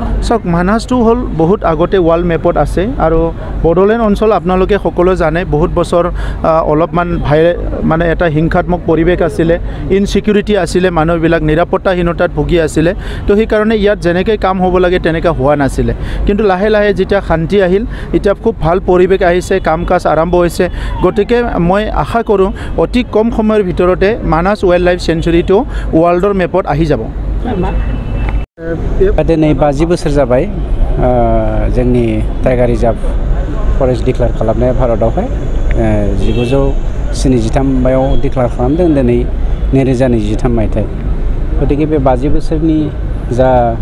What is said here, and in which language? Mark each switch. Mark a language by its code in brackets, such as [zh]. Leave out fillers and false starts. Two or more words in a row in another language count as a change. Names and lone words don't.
[as] সক মানাসটো হল বহুত আগতে [en] world map [as] আছে আৰু বড়োলেণ্ড অঞ্চল আপোনালোকে সকলো জানে বহুত বছৰ অলপমান মানে এটা হিংসাত্মক পৰিৱেশ আছিলে ইনসিকিউৰিটি আছিলে মানুহবিলাক নিৰাপত্তাহীনতাত ভুগি আছিলে তো সেই কাৰণে ইয়াত যেনেকৈ কাম হ'ব লাগে তেনেকৈ হোৱা নাছিলে কিন্তু লাহে লাহে যেতিয়া শান্তি আহিল এতিয়া খুব ভাল পৰিৱেশ আহিছে কাম কাজ আৰম্ভ হৈছে গতিকে মই আশা কৰোঁ অতি কম সময়ৰ ভিতৰতে মানাস [en] wild life sanctuary world map [as] आহি যাব। [brx] दिनै 50 बोसोर जाबाय जोंनि [en] tiger reserve forest [brx] डिक्लेयार खालामनाया भारतआवहाय 1973 मायाव डिक्लेयार खालामदों दिनै 2023 मायथाइ गतिके बे 50 बोसोरनि जा